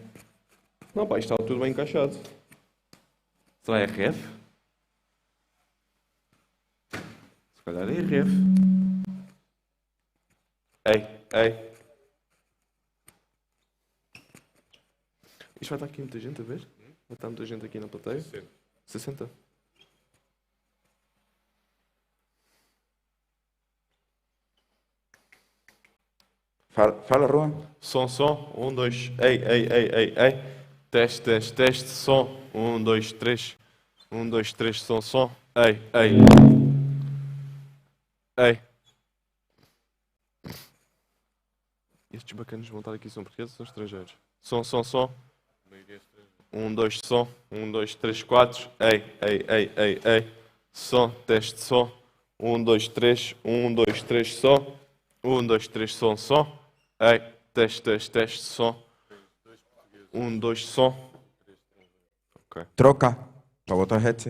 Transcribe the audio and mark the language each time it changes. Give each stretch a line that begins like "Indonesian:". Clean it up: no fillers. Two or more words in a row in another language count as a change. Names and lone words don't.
Portuguese: Não, pá, isto está tudo bem encaixado. Será RF? Se calhar é RF. Ei, ei. Isto vai estar aqui muita gente a ver? Vai estar muita gente aqui na plateia? 60. Fala, Juan. Som, som. 1, 2. Ei, ei, ei, ei, ei. Teste, teste, teste. Som. 1, 2, 3. 1, 2, 3. Som, som. Ei, ei. Ei. Estes bacanas vão estar aqui são portugueses ou são estrangeiros? Som, som, som. 1, 2, som. 1, 2, 3, 4. Ei, ei, ei, ei, ei. Som, teste, som. 1, 2, 3. 1, 2, 3, som. 1, 2, 3, som, som. Ei, teste, teste, teste, som. 1, 2, som. Ok. Troca para botar headset.